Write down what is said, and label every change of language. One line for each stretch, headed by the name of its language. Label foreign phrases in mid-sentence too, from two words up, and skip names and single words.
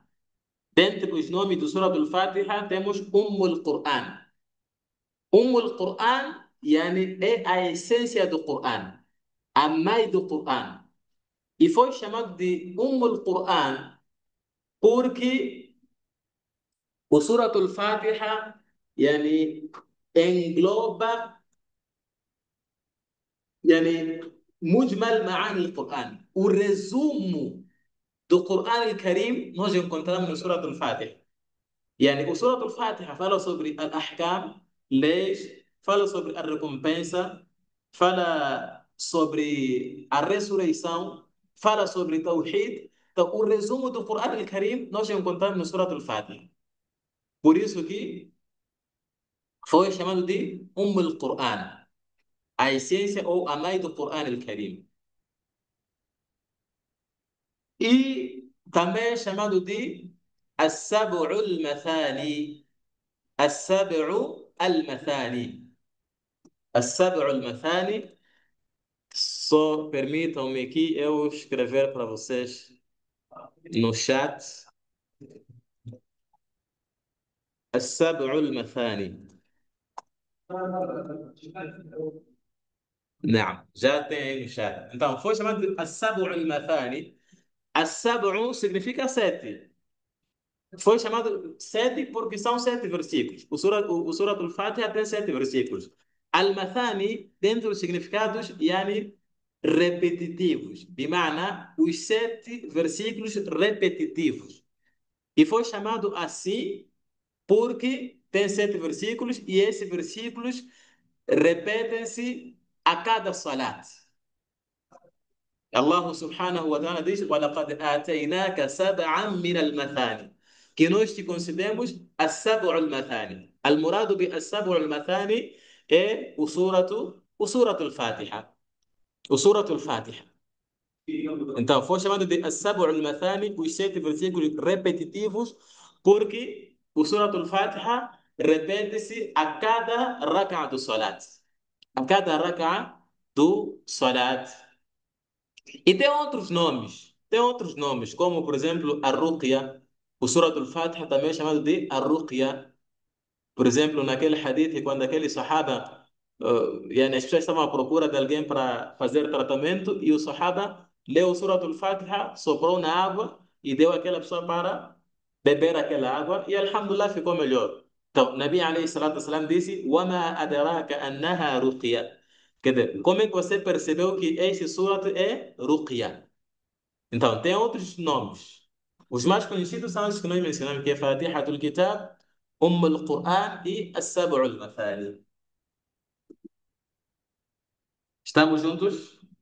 Portuguese: Dentre os nomes do Suratul Fatiha, temos Ummul Quran. Ummul Quran, yani, é a essência do Quran, a mãe do Quran. E foi chamado de Ummul Quran porque o Suratul Fatiha, yani, engloba, yani,
Arabic: مجمل معاني القرآن.
Portuguese: O resumo do Quran al-Karim nós encontramos no Suratul Fatiha. Yani, o Suratul Fatiha fala sobre al-ahkam, leis, fala sobre a recompensa, fala sobre a ressurreição, fala sobre Tawhid. Então, o resumo do Quran al-Karim nós encontramos no Suratul Fatiha. Por isso que foi chamado de al Quran, a essência ou a mãe do Quran al-Karim. E também é chamado de As-Sab'ul Mathani. As-Sab'u al-Mathani. As-Sab'ul Mathani. Só permitam-me aqui eu escrever para vocês no chat. As-Sab'ul Mathani. Não, já tem aí no chat. Então, foi chamado de As-Sab'ul Mathani. As-Sab'u significa sete. Foi chamado sete porque são sete versículos. O Surat al-Fatiha tem sete versículos. Al-Mathani, dentro dos significados, yani repetitivos. Bimana, os sete versículos repetitivos. E foi chamado assim porque tem sete versículos e esses versículos repetem-se a cada salat.
Arabic: الله سبحانه وتعالى
Portuguese: diz:
Arabic: وَلَقَدْ آتَيْنَاكَ سَبْعًا مِنَ الْمَثَانِ
Portuguese: que nós te concedemos as-sab'u al-mathani.
Arabic: المراد بالسبع المثاني
Portuguese: é o suratu al-Fatiha. O suratu al-Fatiha. Então, foi chamado de as-sab'u al-mathani, os sete versículos repetitivos, porque o suratu al-Fatiha repete-se a cada raka'a do salat. A cada raka'a do salat. E tem outros nomes, como por exemplo a Ruqya. O Surah Al-Fatiha também é chamado de a Ruqya. Por exemplo, naquele hadith, quando aquele sahaba, yani as pessoas estavam à procura de alguém para fazer tratamento, e o sahaba leu o Surah Al-Fatiha, soprou na água e deu àquela pessoa para beber aquela água, e alhamdulillah ficou melhor. Então,
Arabic: نبي عليه الصلاة والسلام
Portuguese: disse:
Arabic: وَمَا أَدْرَاكَ أَنَّهَا رُقْيَةٌ.
Portuguese: Quer dizer, como é que você percebeu que este surat é Ruqya? Então, tem outros nomes. Os mais conhecidos são os que nós mencionamos, que é Fatihatul Kitab, al Quran e As-Sab'ul Mathani. Estamos juntos?